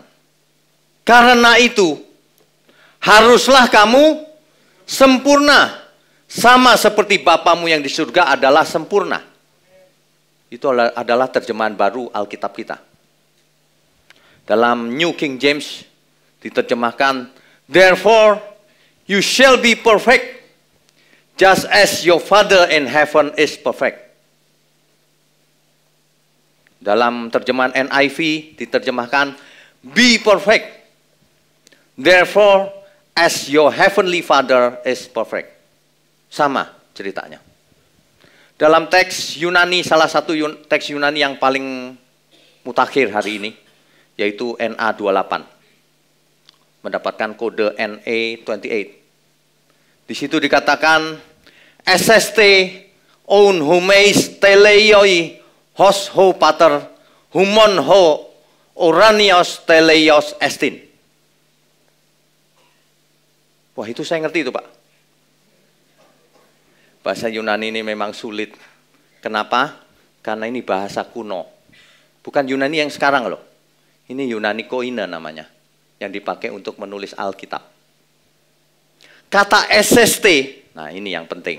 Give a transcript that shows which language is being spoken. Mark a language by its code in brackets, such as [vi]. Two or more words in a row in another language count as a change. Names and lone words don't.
[id] Karena itu, haruslah kamu sempurna, sama seperti Bapamu yang di surga adalah sempurna. Itu adalah terjemahan baru Alkitab kita. Dalam New King James diterjemahkan, [en] therefore you shall be perfect, just as your Father in heaven is perfect. [id] Dalam terjemahan NIV diterjemahkan, [en] be perfect, therefore as your heavenly Father is perfect. [id] Sama ceritanya. Dalam teks Yunani, salah satu teks Yunani yang paling mutakhir hari ini, yaitu NA28. Mendapatkan kode NA28. Di situ dikatakan, [el] Ἔσεσθε οὖν ὑμεῖς τέλειοι ὡς ὁ πατὴρ ὑμῶν ὁ οὐράνιος τέλειός ἐστιν. [id] Wah, itu saya ngerti itu, Pak. Bahasa Yunani ini memang sulit. Kenapa? Karena ini bahasa kuno. Bukan Yunani yang sekarang loh. Ini Yunani Koine namanya. Yang dipakai untuk menulis Alkitab. Kata SST, nah ini yang penting.